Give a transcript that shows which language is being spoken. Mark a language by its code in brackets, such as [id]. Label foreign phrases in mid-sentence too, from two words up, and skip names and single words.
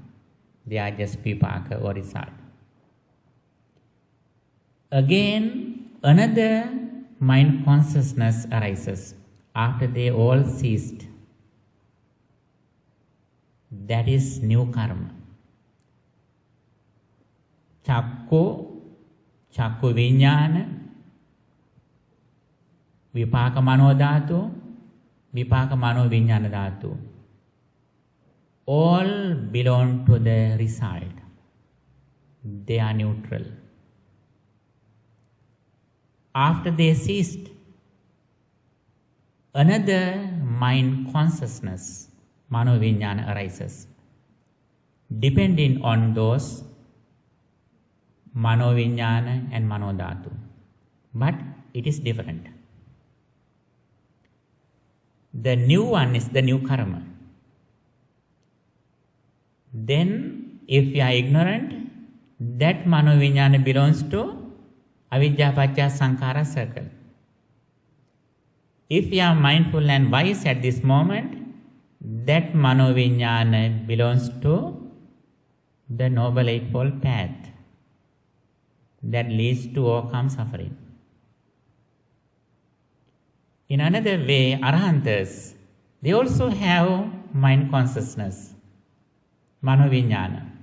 [en] They are just Vipaka or result. Again, another mind consciousness arises after they all ceased. That is new karma. [pi] Chakku Vijnana, Vipaka mano dhatu, vipaka mano vijnana dhatu. [en] All belong to the result. They are neutral. After they ceased, another mind consciousness, [pi] mano vijnana, [en] arises, depending on those [pi] mano vijnana [en] and [pi] mano dhatu. [en] But it is different. The new one is the new karma. Then, if you are ignorant, that [pi] mano vijnana [en] belongs to [pi] avidya paccaya sankhara [en] circle. If you are mindful and wise at this moment, that [pi] mano vijnana [en] belongs to the Noble Eightfold Path that leads to overcome suffering. In another way, Arahants, they also have mind consciousness, [pi] mano vijnana.